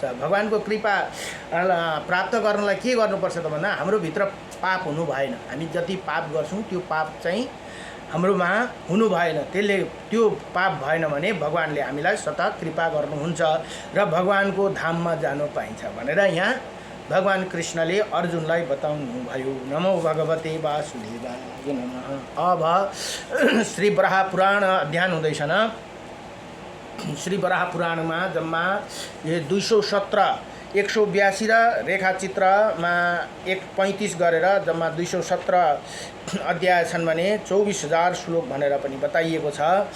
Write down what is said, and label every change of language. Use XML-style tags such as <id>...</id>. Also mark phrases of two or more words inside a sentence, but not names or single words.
<ne>भगवानको कृपा प्राप्त गर्नलाई के गर्नुपर्छ त भन्दा हाम्रो भित्र पाप हुनु भएन। हामी जति पाप गर्छौं त्यो पाप चाहिँ हाम्रोमा हुनु भएन। त्यसले त्यो पाप भएन भने भगवानले हामीलाई स्वतः कृपा गर्नुहुन्छ र भगवानको धाममा जानु पाइन्छ भनेर यहाँ भगवान कृष्णले अर्जुनलाई बताउनु भयो।</ne> <sa>नमो भगवते वासुदेवाय नमः।</sa> <ne>अब श्री वराह पुराण अध्ययन हुँदैछ न। श्री वराह पुराणमा जम्मा 217 182 र रेखाचित्रमा 135 गरेर जम्मा 217 अध्याय छन् भने 24000 श्लोक भनेर पनि बताइएको छ।</ne>